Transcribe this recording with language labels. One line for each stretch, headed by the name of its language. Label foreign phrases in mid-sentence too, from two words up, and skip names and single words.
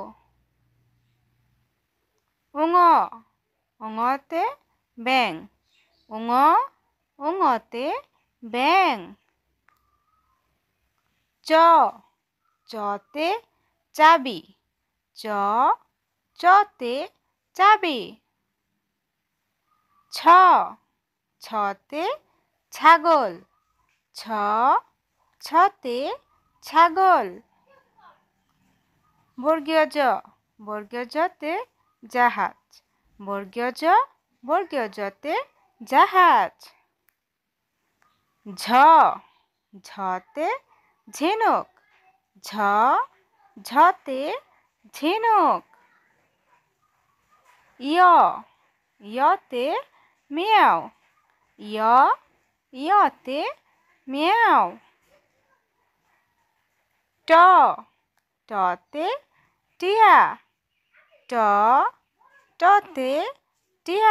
Bangla: ঙ, ঙতে ব্যাঙ। ঙ, ঙতে ব্যাঙ। চ, চতে চাবি। চ, চতে চাবি। ছ, ছতে ছাগল। ছ, ছতে ছাগল। বর্গীয় জ, বর্গীয় জতে জাহাজ। বর্গীয় জ, বর্গীয় জতে জাহাজ। ঝ, ঝতে ঝিনুক। ঝ, ঝতে ঝিনুক। য়, ইয়তে মিয়াও। য়, ইয়তে মিয়াও। ট, টতে টিয়া। ট, টতে টিয়া।